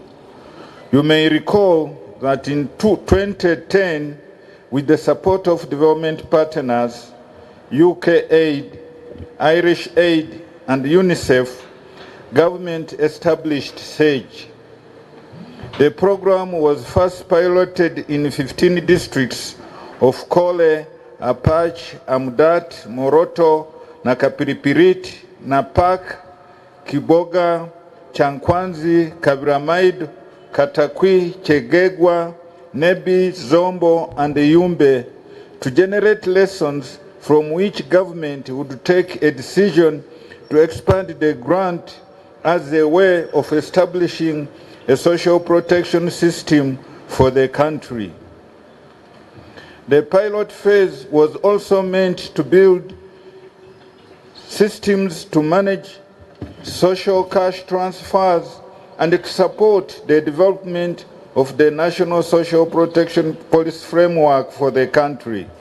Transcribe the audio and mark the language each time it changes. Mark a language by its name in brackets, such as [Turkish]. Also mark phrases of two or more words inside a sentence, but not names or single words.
[English] You may recall that in 2010, with the support of development partners, UK Aid, Irish Aid, and UNICEF, government established SAGE. The program was first piloted in 15 districts of Kole, Apache, Amudat, Moroto, Nakapiripirit, Napak, Kiboga, Chankwanzi, Kabiramaid, Katakwi, Chegegwa, Nebi, Zombo, and Yumbe to generate lessons from which government would take a decision to expand the grant as a way of establishing a social protection system for the country. The pilot phase was also meant to build systems to manage social cash transfers and to support the development of the National Social Protection Policy Framework for the country.